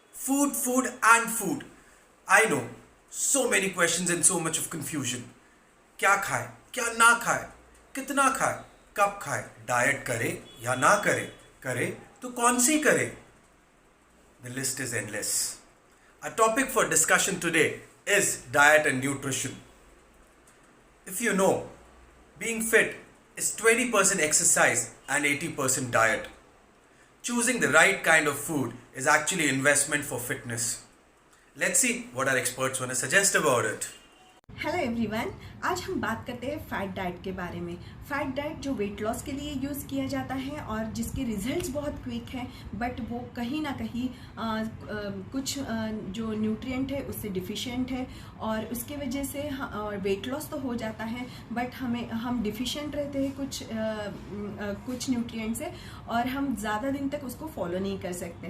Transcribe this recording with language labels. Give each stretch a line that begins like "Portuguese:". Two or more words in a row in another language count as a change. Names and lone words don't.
English: food, and food. I know so many questions and so much of confusion.
Hindi: क्या खाए, क्या ना खाए, कितना खाए, कब खाए, डाइट करे या ना करे, करे तो कौन सी करे?
English: The list is endless. Our topic for discussion today is diet and nutrition. If you know, being fit is 20% exercise and 80% diet. Choosing the right kind of food is actually investment for fitness. Let's see what our experts want to suggest about it. Hello everyone,
Hindi: आज हम बात करते हैं
English: fat diet
Hindi: के बारे में।
English: fat diet
Hindi: जो
English: weight loss
Hindi: के लिए यूज़ किया जाता है और जिसके रिजल्ट्स बहुत क्विक हैं, बट वो कहीं ना कहीं कुछ जो न्यूट्रिएंट है उससे डिफिशिएंट है और उसके वजह से
English: weight loss
Hindi: तो हो जाता है, बट हम डिफिशिएंट रहते हैं कुछ न्यूट्रिएंट से और हम ज़्यादा दिन तक उसको फॉलो नहीं कर सकते।